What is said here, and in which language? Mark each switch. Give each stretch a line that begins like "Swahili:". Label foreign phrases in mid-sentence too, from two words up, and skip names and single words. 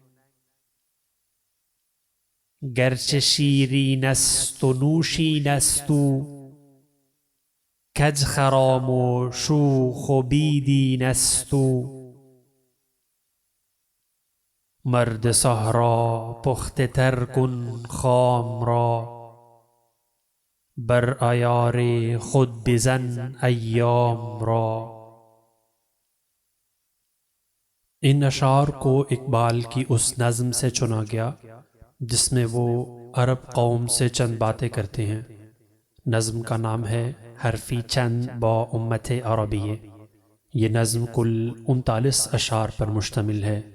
Persian: گرچه شیرین است و نوشین است او، کج خرام و شوخ و بی دین است او. مرد صحرا پخته تر کن خام را، بر عیار خود بزن ایام را.
Urdu: ان اشعار کو اقبال کی اس نظم سے چنا گیا جس میں وہ عرب قوم سے چند باتیں کرتے ہیں. نظم کا نام ہے حرفے چند با امت عربیہ. یہ نظم کل 39 اشعار پر مشتمل ہے.